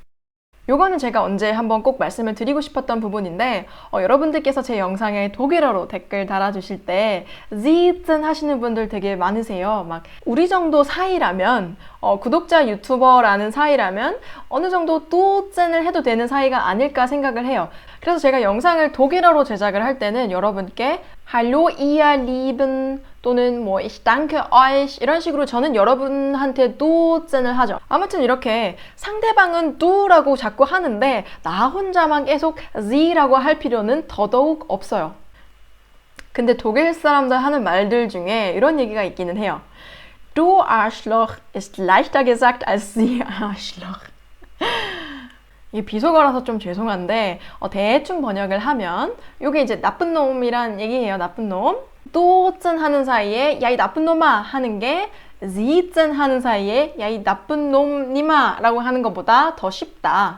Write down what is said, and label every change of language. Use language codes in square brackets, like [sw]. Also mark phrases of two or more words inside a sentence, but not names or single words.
[ko] 요거는 제가 언제 한번 꼭 말씀을 드리고 싶었던 부분인데 여러분들께서 제 영상에 독일어로 댓글 달아주실 때 지읒 하시는 분들 되게 많으세요. 막 우리 정도 사이라면 구독자 유튜버라는 사이라면 어느 정도 도읒을 해도 되는 사이가 아닐까 생각을 해요. 그래서 제가 영상을 독일어로 제작을 할 때는 여러분께 [de] Hallo ihr Lieben [ko] 또는 뭐 [de] Ich danke euch [ko] 이런 식으로 저는 여러분한테 도읒을 하죠. 아무튼 이렇게 상대방은 du라고 자꾸 하는데 나 혼자만 계속 sie라고 할 필요는 더더욱 없어요. 근데 독일 사람들 하는 말들 중에 이런 얘기가 있기는 해요. [de] Du Arschloch ist leichter gesagt als Sie Arschloch. [ko] 이게 비속어라서 좀 죄송한데 대충 번역을 하면 이게 이제 나쁜 놈이란 얘기예요. 나쁜 놈. 도읒 하는 사이에 야 이 나쁜 놈아 하는 게 지읒 하는 사이에 야 이 나쁜 놈님아 라고 하는 것보다 더 쉽다.